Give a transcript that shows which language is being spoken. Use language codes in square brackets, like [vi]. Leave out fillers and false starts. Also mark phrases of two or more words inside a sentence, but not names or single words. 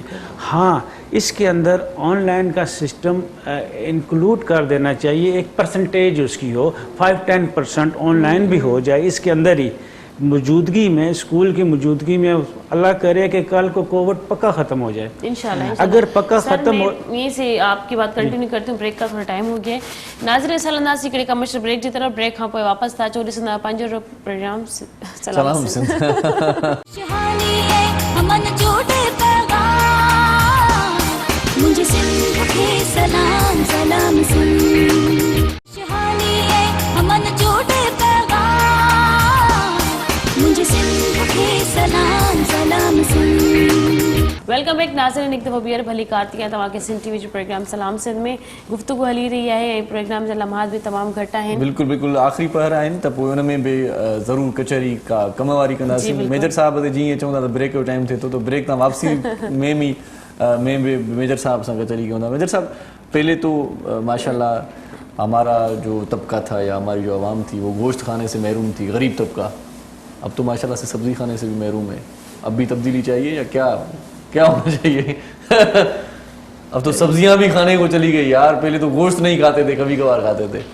[ur] ہاں اس کے اندر آن لائن کا سسٹم انکلوڈ کر دینا چاہیے، ایک پرسنٹیج اس کی ہو، 5-10% آن لائن بھی ہو جائے اس کے اندر ہی موجودگی میں، اسکول کی موجودگی میں. اللہ کرے کہ کل کو کووڈ پکا ختم ہو جائے انشاءاللہ. اگر پکا ختم ہو. یہیں سے آپ کی بات کنٹینیو کرتی ہوں، بریک کا تھوڑا ٹائم ہو گیا ہے. [sd] ناظرین سلنداسی ہکڑے کمرشل بریک جی طرف. بریک کھان پوءِ واپس تا अचो ॾिसंदा पंहिंजो प्रोग्राम सलाम सिंध. शहानी है अमन जोड़े पैगाम, मुझे सिंध के सलाम सलाम सिंध. शहानी है अमन जोड़े पैगाम, मुझे सिंध के सलाम सलाम सिंध. [en] welcome back नाज़रीन. [sd] हिकु दफ़ो ॿीहर भली कारती आहे तव्हांखे सिंध टीवी जो प्रोग्राम सलाम सिंध में गुफ़्तगू हली रही आहे ऐं प्रोग्राम जा लम्हात बि तमामु घटि आहिनि. बिल्कुलु बिल्कुलु आख़िरी पहर आहिनि त पोइ हुन में बि ज़रूरु कचहरी का कम वारी कंदासीं. मेजर साहब ते जीअं चवंदा त ब्रेक जो टाइम थिए थो, तो ब्रेक तां वापसी में भी मेजर साहब सां कचहरी कयूं था. [ur] میجر صاحب، پہلے تو ماشاءاللہ ہمارا جو طبقہ تھا یا ہماری جو عوام تھی وہ گوشت کھانے سے محروم تھی، غریب طبقہ. اب تو ماشاءاللہ سے سبزی کھانے سے بھی محروم ہے۔ اب بھی تبدیلی چاہیے یا کیا ہونا چاہیے? اب تو سبزیاں بھی کھانے کو چلی گئی یار۔ پہلے تو گوشت نہیں کھاتے تھے، کبھی کبھار کھاتے تھے.